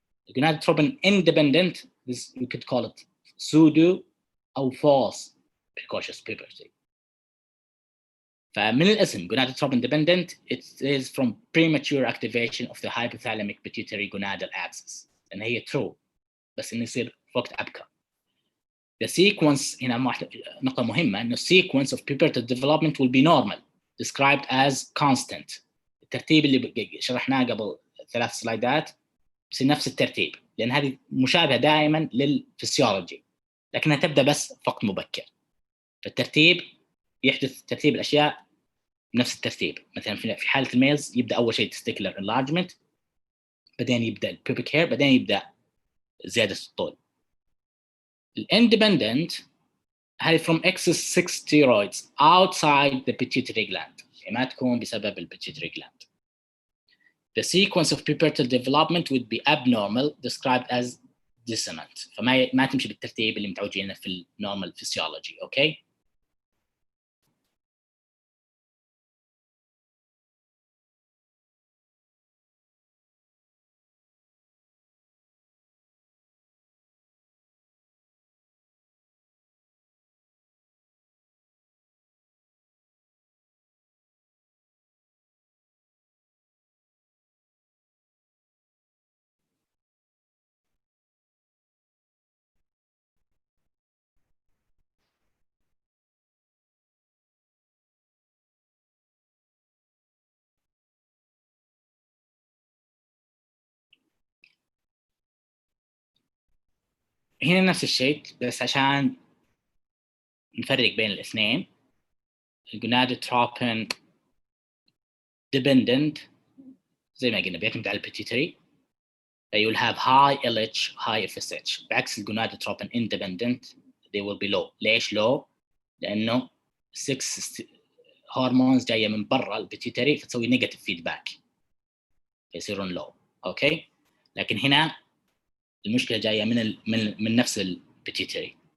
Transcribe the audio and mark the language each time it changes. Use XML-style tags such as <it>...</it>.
<en>الgonadotropin independent, this we could call it pseudo أو false precocious puberty.</en> <ar>فمن الاسم</ar> <en>gonadotropin dependent, it is from premature activation of the hypothalamic pituitary gonadal axis.</en> <ar>لأن هي true بس إنه يصير وقت أبكر.</ar> <en>The sequence</en> <ar>هنا نقطة مهمة إنه</ar> <en>sequence of pubertal development will be normal, described as constant.</en> <ar>الترتيب اللي شرحناه قبل 3 سلايدات بس نفس الترتيب، لأن هذه مشابهة دائما للفسيولوجي لكنها تبدأ بس في وقت مبكر. فالترتيب يحدث ترتيب الأشياء بنفس الترتيب. مثلا في حالة الميلز يبدأ أول شيء testicular enlargement، بعدين يبدأ البيبك hair، بعدين يبدأ زيادة الطول.</ar> <en>Independent هذه from excess 6 steroids outside the pituitary gland،</en> <ar>يعني ما تكون بسبب</ar> <en>pituitary gland. The sequence of pubertal development would be abnormal, described as dissonant.</en> <ar>فما تمشي بالترتيب اللي متعودين في normal physiology.</ar> <en>Okay.</en> <ar>هنا نفس الشيء بس عشان نفرق بين الاثنين.</ar> <en>الgonadotropin dependent</en> <ar>زي ما قلنا بيعتمد على البيتيوتري،</ar> <en>you will have high LH high FSH. بعكس الgonadotropin independent they will be low.</en> <ar>ليش low؟ لأنه 6 هرمونز جاية من برا البيتيوتري فتسوي نيجاتيف فيدباك فيصيرون low. اوكي، لكن هنا المشكلة جاية من نفس البيتيوتري.</ar>